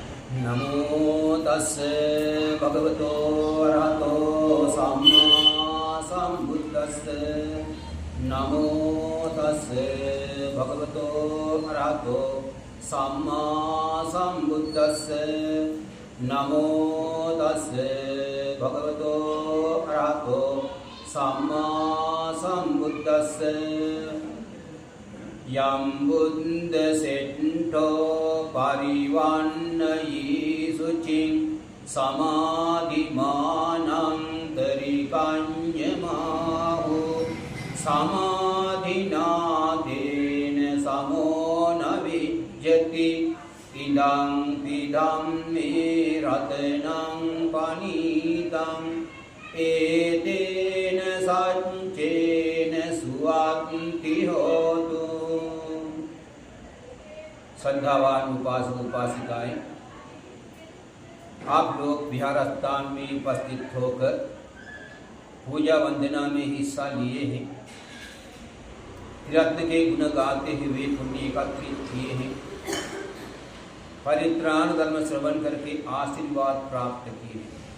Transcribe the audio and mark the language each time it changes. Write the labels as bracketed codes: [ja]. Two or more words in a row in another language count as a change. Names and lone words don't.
[pi] नमो तस्से भगवतो अरहतो सम्मा सम्बुद्धस्से। नमो तस्से भगवतो अरहतो सम्मा सम्बुद्धस्से। नमो तस्से भगवतो अरहतो सम्मा सम्बुद्धस्से। यं बुद्धसेट्ठो परिवन्नयि शुचिं समाधिमानं तरिकन्यमाहु। समाधिना तेन समो न विद्यति इदं विदं मे रत्नं पनीतम् एतेन सच्चेन सुवान्ति होतु। [hi] श्रद्धावान उपासक उपासिकाएं, आप लोग विहार स्थान में उपस्थित होकर पूजा वंदना में हिस्सा लिए हैं। रत्न के गुण गाते हुए पुण्य एकत्रित किए हैं। परित्राण धर्म श्रवण करके आशीर्वाद प्राप्त किए हैं।